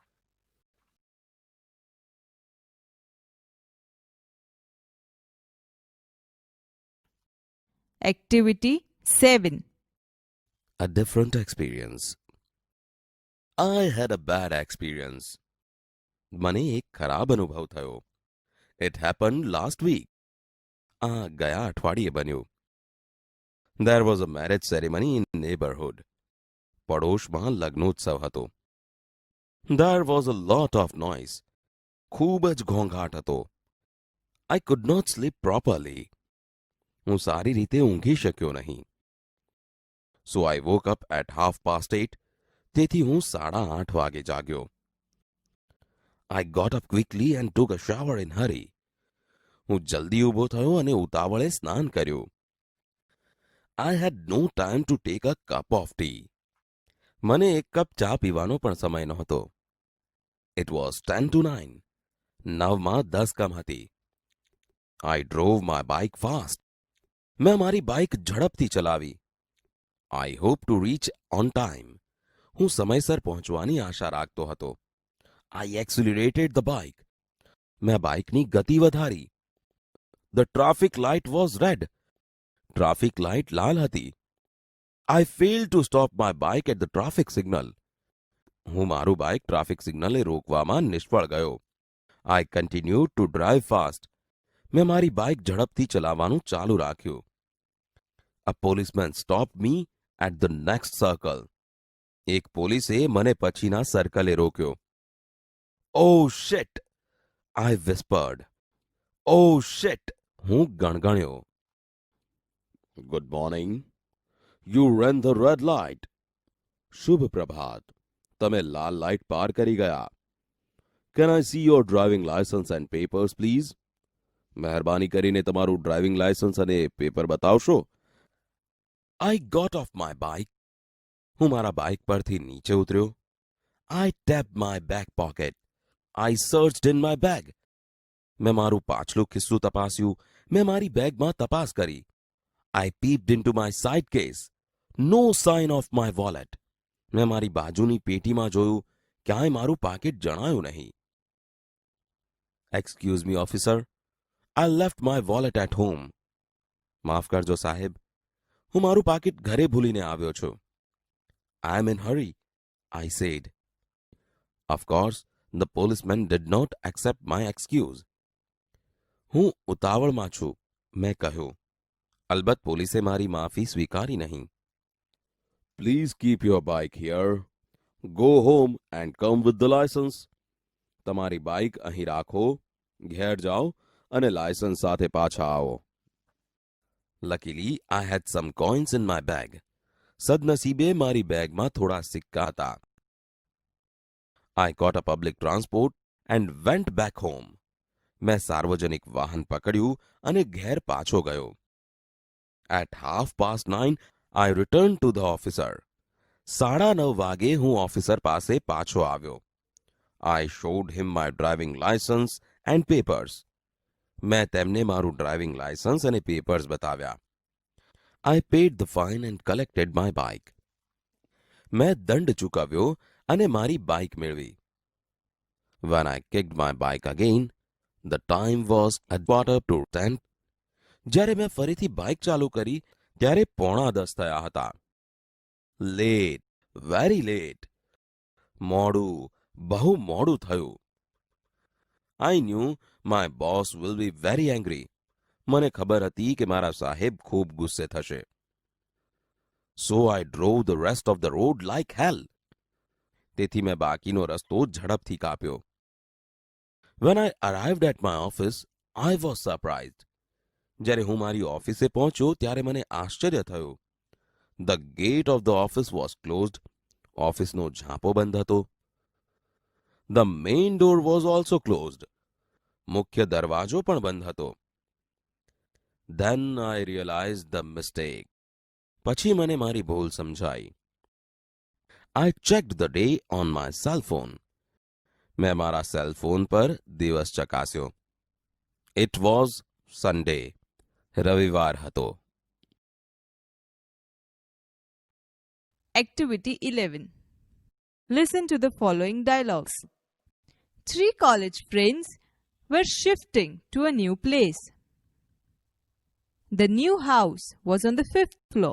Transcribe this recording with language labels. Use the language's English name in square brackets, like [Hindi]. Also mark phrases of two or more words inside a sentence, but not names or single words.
[English] Activity 7. A different experience. I had a bad experience. [Gujarati] મને એક ખરાબ અનુભવ થયો. [English] It happened last week. [Gujarati] ગયા અઠવાડિયે બન્યું. [English] There was a marriage ceremony in neighborhood. [Gujarati] પડોશમાં લગ્નોત્સવ હતો. [English] There was a lot of noise. [Gujarati] ખૂબ જ ઘોંઘાટ હતો. [English] I could not sleep properly. [Gujarati] હું સારી રીતે ઊંઘી શક્યો નહીં. [English] So I woke up at 8:30. [Gujarati] તેથી હું 8:30 વાગે જાગ્યો. [English] I got up quickly and took a shower in hurry. [Gujarati] હું જલ્દી ઊભો થયો અને ઉતાવળે સ્નાન કર્યું. [English] I had no time to take a cup of tea. [Gujarati] મને એક કપ ચા પીવાનો પણ સમય નહોતો. [English] It was 9:10. [Gujarati] 9:10 કમ હતી. [English] I drove my bike fast. [Gujarati] મેં મારી બાઇક ઝડપથી ચલાવી. [English] I hope to reach on time. [Gujarati] હું સમયસર પહોંચવાની આશા રાખતો હતો. [English] I accelerated the bike. [Gujarati] મેં બાઇકની ગતિ વધારી. [English] The traffic light was red. [Gujarati] ટ્રાફિક લાઇટ લાલ હતી. [English] I failed to stop my bike at the traffic signal. [Gujarati] હું મારું બાઇક ટ્રાફિક સિગ્નલે રોકવામાં નિષ્ફળ ગયો. [English] I continued to drive fast. [Gujarati] मैं મારી બાઇક ઝડપથી ચલાવવાનું ચાલુ રાખ્યું. [English] A policeman stopped me at the next circle. [Gujarati] એક પોલીસે મને પછીના સર્કલે રોક્યો. [English] Oh shit! I whispered. Oh shit! [Gujarati] હું ગણગણ્યો. [English] Good morning. You ran the red light. [Gujarati] શુભ પ્રભાત. તમે લાલ લાઇટ પાર કરી ગયા. [English] Can I see your driving license and papers, please? [Gujarati] મહેરબાની કરીને તમારું ડ્રાઇવિંગ લાયસન્સ અને પેપર બતાવશો. [English] I got off my bike. [Gujarati] હું મારા બાઇક પરથી નીચે ઉતર્યો. [English] I tapped my back pocket. I searched in my bag. [Gujarati] મેં મારું પાછલું ખિસ્સું તપાસ્યું. મેં મારી બેગમાં તપાસ કરી. [English] I peeped into my side case. No sign of my wallet. [Gujarati] મેં મારી બાજુની પેટીમાં જોયું. ક્યાંય મારું પાકીટ જણાયું નહીં. [English] Excuse me, officer. I left my wallet at home. [Gujarati] માફ કરજો સાહેબ. હું મારું પાકીટ ઘરે ભૂલીને આવ્યો છું. [English] I am in hurry, I said. Of course, the policeman did not accept my excuse. [Gujarati] હું ઉતાવળમાં છું, મેં કહ્યું. અલબત્ત પોલીસે મારી માફી સ્વીકારી નહીં. [English] Please keep your bike here. Go home and come with the license. [Gujarati] તમારી બાઇક અહીં રાખો, ઘેર જાઓ અને લાયસન્સ સાથે પાછા આવો. [English] Luckily, I had some coins in my bag. [Gujarati] સદનસીબે મારી બેગમાં થોડા સિક્કા હતા. [English] I caught a public transport and went back home. [Gujarati] મેં સાર્વજનિક વાહન પકડ્યું અને ઘેર પાછો ગયો. [English] At 9:30, I returned to the officer. [Gujarati] 9:30 વાગે હું ઓફિસર પાસે પાછો આવ્યો. [English] I showed him my driving license and papers. [Gujarati] मैं તેમને મારું ડ્રાઇવિંગ લાયસન્સ અને પેપર્સ બતાવ્યા. [English] I paid the fine and collected my bike. [Gujarati] मैं દંડ ચૂકવ્યો અને મારી બાઇક મેળવી. [English] When I kicked my bike again, the time was 9:45. [Gujarati] જ્યારે મેં ફરીથી બાઇક ચાલુ કરી ત્યારે 9:45 થયા હતા. [English] Late, very late. [Gujarati] મોડું, બહુ મોડું થયું. [English] I knew my boss will be very angry. [Gujarati] મને ખબર હતી કે મારા સાહેબ ખૂબ ગુસ્સે થશે. [English] So I drove the rest of the road like hell. [Gujarati] તેથી મેં બાકીનો રસ્તો ઝડપથી કાપ્યો. [English] When I arrived at my office, I was surprised. [Gujarati] જ્યારે હું મારી ઓફિસે પહોંચ્યો ત્યારે મને આશ્ચર્ય થયું. [English] The gate of the office was closed. [Gujarati] ઓફિસનો ઝાંપો બંધ હતો. [English] The main door was also closed. [Gujarati] મુખ્ય દરવાજો પણ બંધ હતો. [English] Then I realized the mistake. [Gujarati] પછી મને મારી ભૂલ સમજાઈ. [English] I checked the day on my cell phone. [Gujarati] मैं મારા સેલ ફોન પર દિવસ ચકાસ્યો. [English] It was Sunday. [Gujarati] રવિવાર હતો. [English] Activity 11. Listen to the following dialogues. 3 college friends were shifting to a new place. The new house was on the 5th floor.